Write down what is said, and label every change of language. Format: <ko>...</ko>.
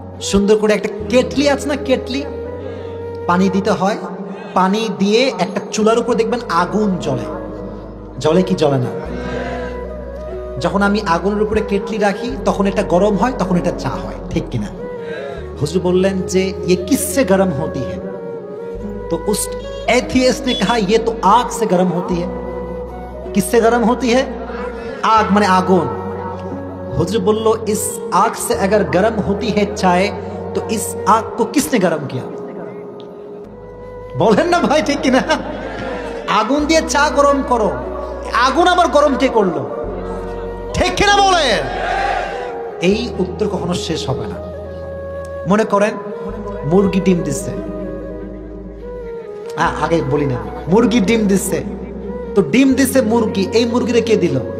<bn>সুন্দর করে একটা কেটলি আছে না, কেটলি, পানি দিতে হয়, পানি দিয়ে একটা চুলার উপর দেখবেন আগুন জ্বলে, জ্বলে কি জ্বলে না? যখন আমি আগুনের উপরে কেটলি রাখি তখন এটা গরম হয়, তখন এটা চা হয়, ঠিক কিনা? হুজুর বললেন যে</bn> <hi>ये किससे गर्म होती है? तो उस एथियस्ट ने कहा ये तो आग से गर्म होती है। किससे गर्म होती है? आग माने आगुन। हुजूर बोलो इस आग से अगर गर्म होती है चाय तो इस आग को किसने गर्म किया?</hi> <bn>बोलें ना भाई, ठीक किना? আগুন দিয়ে চা গরম করো, আগুন আবার গরম কে করলো? ঠিক কিনা বলেন? এই উত্তর কখনো শেষ হবে না। মনে করেন মুরগি ডিম দিচ্ছে, আগে বলি না, মুরগি ডিম দিচ্ছে, তো ডিম দিচ্ছে মুরগি, এই মুরগিরে কে দিল?</bn>